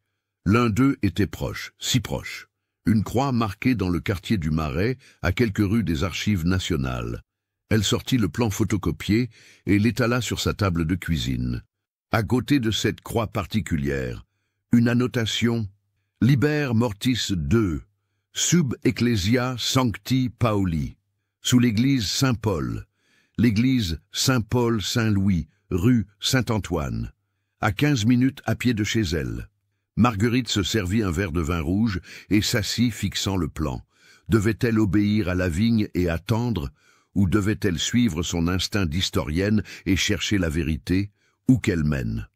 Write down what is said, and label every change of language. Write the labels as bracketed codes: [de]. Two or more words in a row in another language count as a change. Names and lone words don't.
[fr] L'un d'eux était proche, si proche. Une croix marquée dans le quartier du Marais, à quelques rues des Archives nationales. Elle sortit le plan photocopié et l'étala sur sa table de cuisine. À côté de cette croix particulière, une annotation « [la] Liber mortis II, sub ecclesia sancti Pauli [fr] » sous l'église Saint-Paul, l'église Saint-Paul-Saint-Louis, rue Saint-Antoine, à 15 minutes à pied de chez elle. Marguerite se servit un verre de vin rouge et s'assit fixant le plan. Devait-elle obéir à Lavigne et attendre, ou devait-elle suivre son instinct d'historienne et chercher la vérité, où qu'elle mène?